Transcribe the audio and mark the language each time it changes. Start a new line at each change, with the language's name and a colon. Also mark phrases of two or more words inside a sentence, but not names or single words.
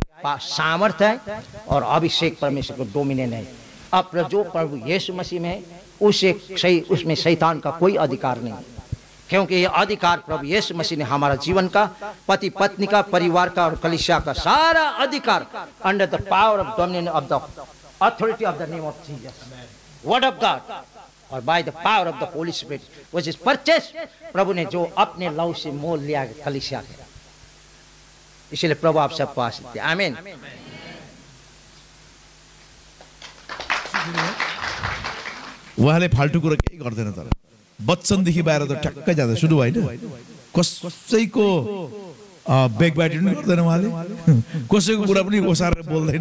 Hindi: सामर्थ्य है, और अभिषेक परमेश्वर को डोमिनेट है। अब जो प्रभु यीशु मसीह में है, उसमें शैतान का कोई अधिकार नहीं, क्योंकि ये अधिकार प्रभु यीशु मसीह ने हमारा जीवन का, पति पत्नी का, परिवार का और कलीसिया का सारा अधिकार
English: under the power of dominion of the authority of the name of Jesus, word of God,
Hindi: और
English: by the power of the Holy Spirit which is purchased,
Hindi: प्रभु ने जो अपने लहू से मोल लिया कलीसिया के। इसलिए प्रभु आप सबको आशीष दे। आमीन।
Nepali: उहाँले फाल्टु कुरा केही गर्दैन, तर बच्चनदेखि बाहिर त ठ्याक्कै जाँदा सुरु होइन। कसैको
English: back bite
Nepali: पनि गर्दैन उहाँले, कसैको कुरा पनि ओसारेर बोल्दैन।